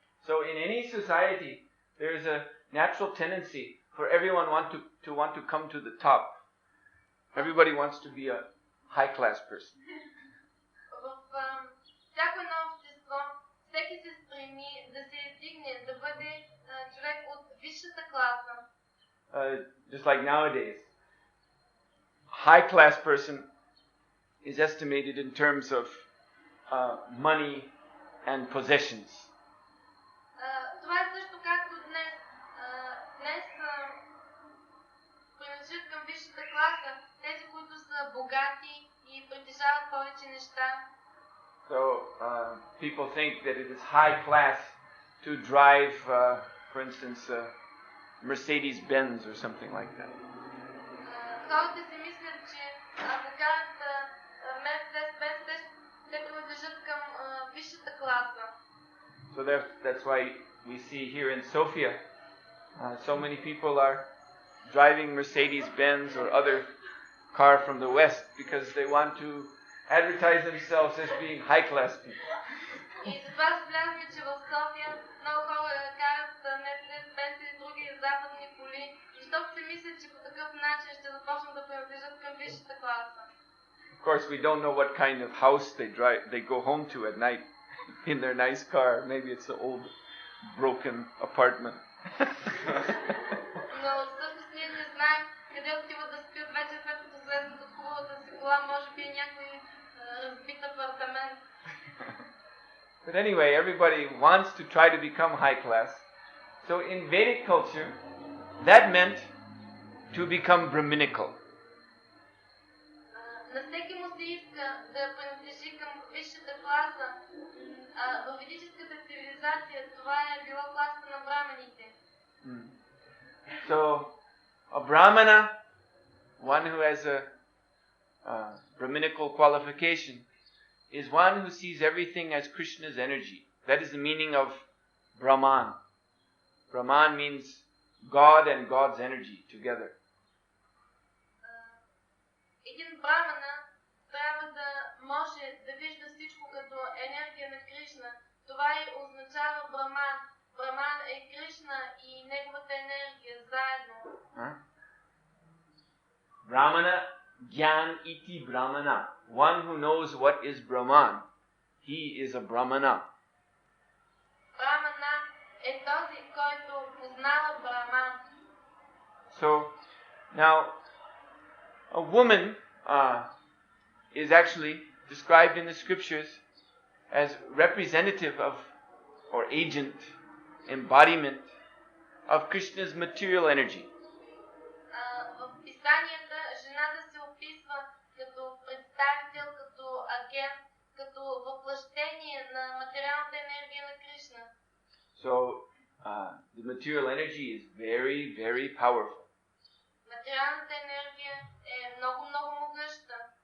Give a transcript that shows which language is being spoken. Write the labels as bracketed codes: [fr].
[en] So in any society, there is a natural tendency for everyone to want to come to the top. Everybody wants to be a high class person. [bg] В всяко едно общество всеки се стреми да се издигне, да бъде човек от висшата класа. [en] Just like nowadays, high class person is estimated in terms of money and possessions. [bg] Това е също както днес. Днес принадлежат към висшата класа тези, които са богати и притежават повече неща. [en] So people think that it is high class to drive, for instance, Mercedes-Benz or something like that. [bg] Хората си мислят, че ако карат Мерцедес-Бенц, те принадлежат към висшата класа. [en] So that's why we see here in Sofia, so many people are driving Mercedes-Benz or other car from the West because they want to advertise themselves as being high-class people. [bg] И затова забелязваме, че в София много хора карат Мерцедес-Бенц и други западни коли, защото се мислят, че по такъв начин ще започнат да принадлежат към висшата класа. [en] Of course, we don't know what kind of house they go home to at night in their nice car. Maybe it's an old, broken apartment. [bg] Но всъщност ние не знаем къде отиват да спят вече след като слезнат от хубавата си кола, може би е някой разбит апартамент. [en] But anyway, everybody wants to try to become high class. So in Vedic culture, that meant to become Brahminical. [bg] На всеки му се иска да принадлежи към висшата класа. В ведическата цивилизация това е била класата на браманите. [en] So, a Brahmana, one who has a Brahminical qualification, is one who sees everything as Krishna's energy. That is the meaning of Brahman. Brahman means God and God's energy together. [bg] Един брамана трябва да може да вижда всичко като енергия на Кришна. Това и означава Браман. Браман е Кришна и неговата енергия заедно. [sa] Brahmana, Gyan iti Brahmana. [en] One who knows what is Brahman, he is a Brahmana. [bg] Брамана е този, който познава Браман. [en] So, now, a woman is actually described in the scriptures as representative of, or agent, embodiment of Krishna's material energy. [bg] В писанията жената се описва като представител, като агент, като въплъщение на материалната енергия на Кришна. [en] So, the material energy is very, very powerful. [bg] Материалната енергия е много, много могъща.